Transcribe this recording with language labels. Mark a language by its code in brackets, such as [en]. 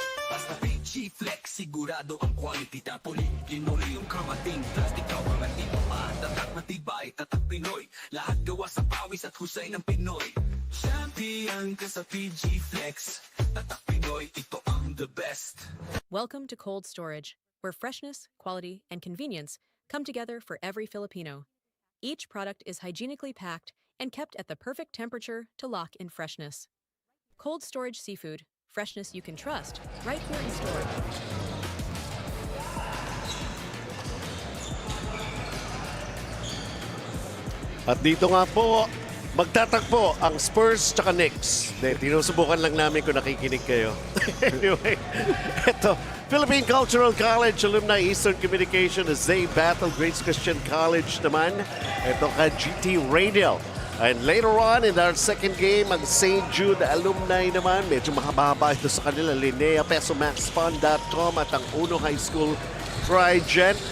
[tl] Basta Fil-Chi Flex, sigurado ang quality. Tapoli, linoleum, kamating, plastic cover at iba pa. Tatak matibay, tatak Pinoy. Lahat gawa sa pawis at husay ng Pinoy. Champion ka sa Fil-Chi Flex. Tatak Pinoy, ito ang the best. [en] Welcome to Cold Storage, where freshness, quality, and convenience come together for every Filipino. Each product is hygienically packed and kept at the perfect temperature to lock in freshness. Cold Storage Seafood, freshness you can trust, right here in storage. [tl] At dito nga po, magtatagpo ang Spurs tsaka Knicks. Tinusubukan lang namin kung nakikinig kayo. Anyway, eto, Philippine Cultural College Alumni Eastern Communication [en] as they battle [tl] Grace Christian College naman. Ito ka [en] GT Radial. And later on in our second game, ang St. [tl] Jude alumni naman, medyo mahaba ito sa kanila, Linnea, PesoMaxFund.com at ang Uno High School Trigen.